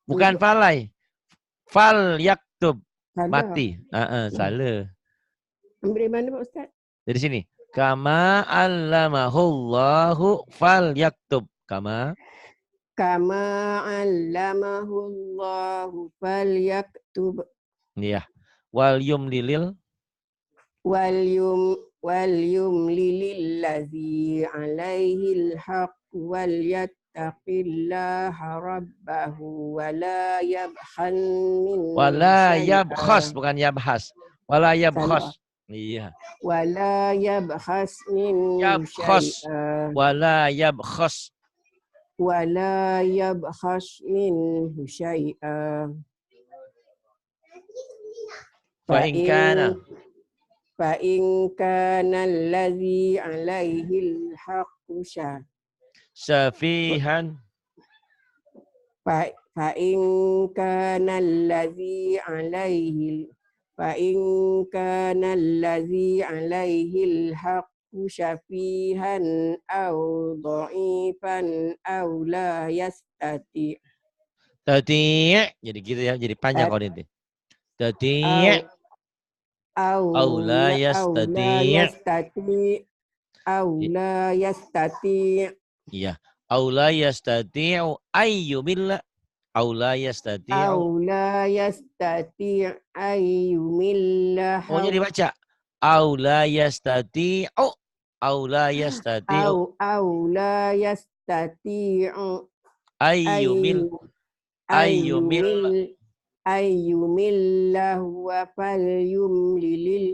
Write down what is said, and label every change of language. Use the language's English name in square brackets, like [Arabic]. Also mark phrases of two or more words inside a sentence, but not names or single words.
[Arabic] bukan فلي. فليكتب. [Indonesian] Salah. Mati. Salah. Ambil mana Pak Ustaz? Dari sini. [Arabic] كما علمه الله فليكتب. Kama علمه الله فليكتب. iya. وليملل وليملل الذي عليه الحق وليتق الله ربه ولا يبخن منه wala syai'a. yabkhas, bukan yabhas. ولا يبخس. Iya. ولا يبخس منه Yabkhas. syai'a. ولا يبخس. ولا يبخس منه شيئا. فإن كان الذي عليه الحق safihan فإن كان الذي عليه الحق سفيها أو ضعيفا أو لا يستطيع. [Indonesian] Tadi jadi gitu ya, jadi panjang kalau ini. [Arabic] Tadi أو لا يستطيع. [Indonesian] Iya. [Arabic] أو لا يستطيع أن يمل. أو لا يستطيع. [Indonesian] Oh, jadi baca. [Arabic] أو لا يستطيع. أو لا يستطيع. Ayyumil. أن يمل هو فليملل.